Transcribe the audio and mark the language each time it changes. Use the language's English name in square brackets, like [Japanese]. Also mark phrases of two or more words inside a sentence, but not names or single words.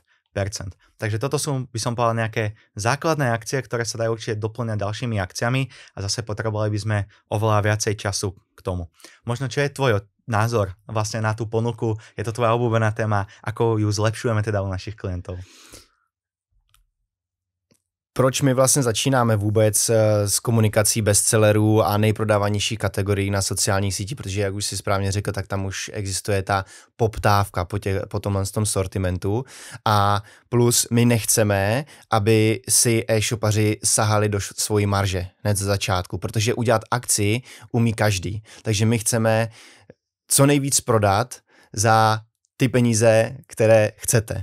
[Slovak] Takže toto sú, by som povedal, nejaké základné akcie, ktoré sa dajú určite doplňať ďalšími akciami a zase potrebovali by sme oveľa viacej času k tomu. Možno čo je tvoj názor vlastne na tú ponuku? Je to tvoja obľúbená téma? Ako ju zlepšujeme teda u našich klientov? [Czech] Proč my vlastně začínáme vůbec s komunikací bestsellerů a nejprodávanějších kategorií na sociálních sítích, protože jak už si správně řekl, tak tam už existuje ta poptávka po tomhle tom sortimentu a plus my nechceme, aby si e-shopaři sahali do svojí marže hned ze začátku, protože udělat akci umí každý, takže my chceme co nejvíc prodat za ty peníze, které chcete.